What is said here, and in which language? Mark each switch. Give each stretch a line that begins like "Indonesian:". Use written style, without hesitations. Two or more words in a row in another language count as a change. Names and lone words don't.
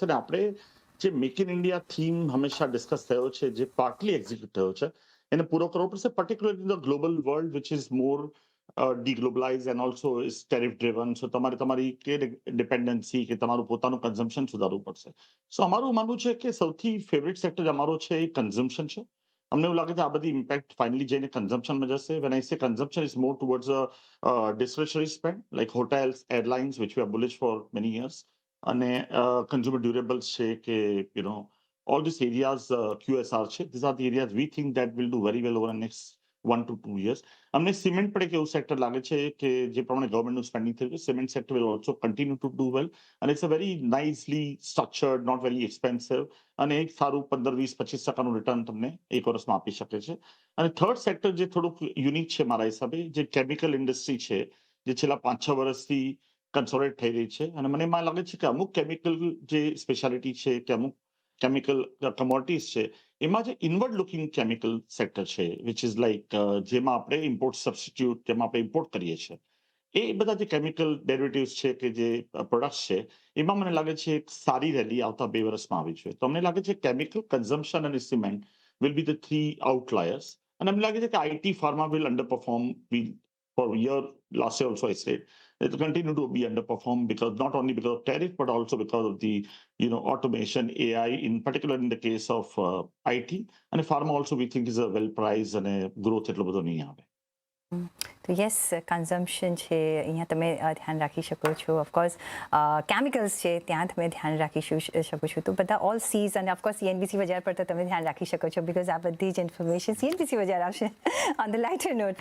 Gujarati: ને આપણે જે મેક ઇન ઇન્ડિયા થીમ હંમેશા ડિસ્કસ થયો છે, જે
English: partly execute
Gujarati: થયો છે, એને પૂરો કરવો પડશે,
English: particularly in the global world which is more deglobalise and also is tariff driven.
Gujarati: સો તમારે તમારી કે ડિપેન્ડન્સી કે તમારું પોતાનું કન્ઝમ્પશન સુધારવું પડશે. સો અમારું માનવું છે કે સૌથી ફેવરેટ સેક્ટર અમારો છે એ કન્ઝમ્પશન છે. અમને એવું લાગે છે આ બધી ઇમ્પેક્ટ ફાઇનલી જઈને કન્ઝમ્પશનમાં જશે.
English: when I say consumption is more towards discretionary spend like hotels, airlines, which we are bullish for many years, અને consumer durables
Gujarati: છે કે
English: all these areas, QSR છે, these are the areas we think that will do very well over the next 1 to 2 years.
Gujarati: અમને સિમેન્ટ પણ એક એવું સેક્ટર લાગે છે કે જે પ્રમાણે ગવર્મેન્ટનું સ્પેન્ડિંગ થયું છે,
English: cement sector will also continue to do well, and it's a very nicely structured, not very expensive,
Gujarati: અને એક સારું 15-20-25% રિટર્ન તમને એક વર્ષમાં આપી શકે છે. અને
English: third sector
Gujarati: જે થોડુંક યુનિક છે મારા હિસાબે, જે
English: chemical industry
Gujarati: છે, જે છેલ્લા 5-6 વર્ષથી કન્સોલિડેટ થઈ રહી છે, અને મને એમાં લાગે છે કે અમુક કેમિકલ જે સ્પેશિયાલિટી છે કે અમુક
English: chemical commodities
Gujarati: છે, એમાં જે
English: inward looking chemical sector
Gujarati: છે,
English: which is like
Gujarati: જેમાં આપણે
English: import substitute,
Gujarati: જેમાં આપણે ઇમ્પોર્ટ કરીએ છીએ, એ બધા જે
English: chemical derivatives
Gujarati: છે કે જે પ્રોડક્ટ્સ છે, એમાં મને લાગે છે એક સારી રેલી આવતા 2 વર્ષમાં આવી છે. તો અમને લાગે છે કેમિકલ, કન્ઝમ્પશન અને સિમેન્ટ
English: will be the 3 outliers.
Gujarati: અને અમને લાગે છે કે
English: IT pharma will underperform for year last year also I said it will continue to be underperformed because not only because of tariff but also because of the automation, AI, in particular in the case of IT, and pharma also we think is a well priced
Gujarati: અને growth એટલો બધો નહીં આવે. તો યસ, કન્ઝમ્પશન છે અહીંયા તમે ધ્યાન રાખી શકો છો. ઓફકોર્સ કેમિકલ્સ છે ત્યાં તમે ધ્યાન રાખી શકો છો. તો બધા ઓલ સીઝ, અને ઓફકોર્સ CNBC બજાર પર તો તમે ધ્યાન રાખી શકો છો બિકોઝ આ બધી જ ઇન્ફોર્મેશન CNBC બજાર આવશે
English: on the lighter note.